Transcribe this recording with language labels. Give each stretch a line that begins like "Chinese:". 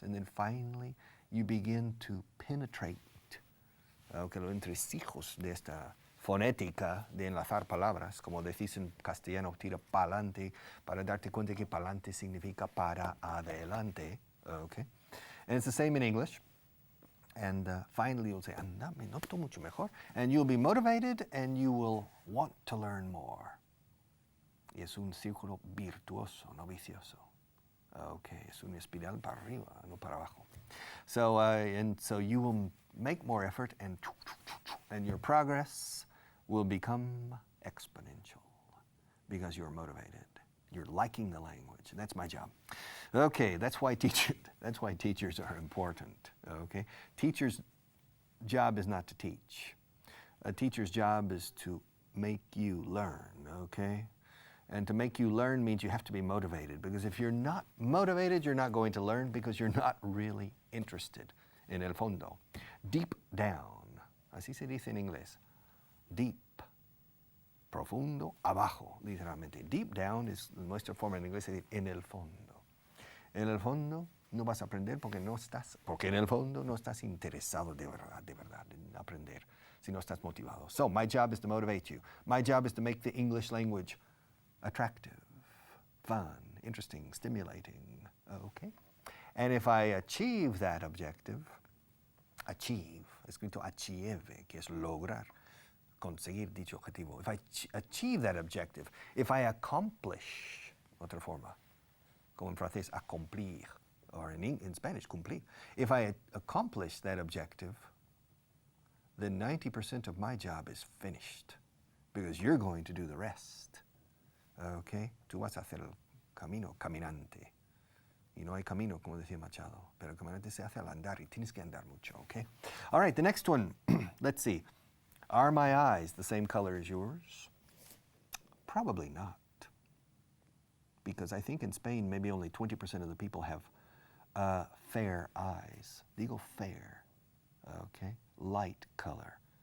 English: And then finally, you begin to penetrate
Spanish: los entresijos de esta fonética de enlazar palabras, como decís en castellano, tira pa'lante, para darte cuenta que pa'lante significa para adelante. Okay?
English: And it's the same in English. And finally, you'll say,
Spanish: anda, me noto mucho mejor.
English: And you'll be motivated and you will want to learn more.
Spanish: Y es un círculo virtuoso, no vicioso. Okay, es una espiral para arriba, no para abajo.
English: So, so you will make more effort and your progress will become exponential because you're motivated. You're liking the language. That's my job. Okay, that's why teachers are important. Okay, teacher's job is not to teach. A teacher's job is to make you learn. Okay. And to make you learn means you have to be motivated, because if you're not motivated, you're not going to learn because you're not really interested in
Spanish: el fondo.
English: Deep down,
Spanish: así se dice en inglés. Deep, profundo, abajo, literalmente. Deep down es nuestra forma en inglés de decir en el fondo. En el fondo no vas a aprender porque en el fondo no estás interesado de verdad en aprender, si no estás motivado.
English: So my job is to motivate you. My job is to make the English language attractive, fun, interesting, stimulating, okay? And if I achieve that objective,
Spanish: escrito achieve, que es lograr, conseguir dicho objetivo.
English: If I achieve that objective, if I accomplish,
Spanish: otra forma, como en francés,
English: accomplir, or in Spanish, cumplir. If I accomplish that objective, then 90% of my job is finished, because you're going to do the rest.
Spanish: Okay, tú vas a hacer el camino caminante. Y no hay camino, como decía Machado, pero el caminante se hace al andar y tienes que andar mucho, okay?
English: All right, the next one, let's see. Are my eyes the same color as yours? Probably not. Because I think in Spain, maybe only 20% of the people have fair eyes.
Spanish: Digo
English: fair, okay? Light color.